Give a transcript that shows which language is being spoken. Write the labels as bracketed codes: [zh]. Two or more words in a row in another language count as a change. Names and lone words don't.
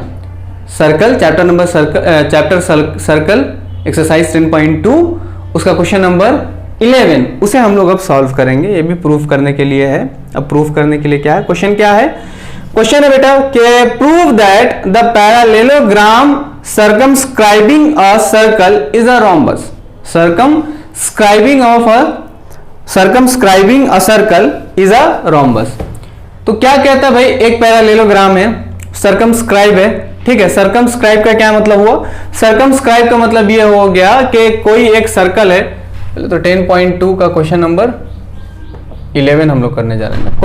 [en] circle chapter circle exercise [hi] 10.2 उसका [en] question number [hi] 11 उसे हम लोग अब सॉल्व करेंगे। ये भी प्रूफ करने के लिए है। अब प्रूफ करने के लिए क्या है, क्वेश्चन क्या है, क्वेश्चन है बेटा कि [en] prove that the parallelogram circumscribing a circle is a rhombus. circumscribing a circle is a rhombus. [hi] तो क्या कहता है भाई, एक पैरेललोग्राम है, सर्कमस्क्राइब है, ठीक है। सर्कमस्क्राइब का क्या मतलब हुआ, सर्कमस्क्राइब का मतलब ये हो गया कि कोई एक सर्कल है। तो 10.2 का [en] question number [hi] 11 हम लोग करने जा रहे हैं।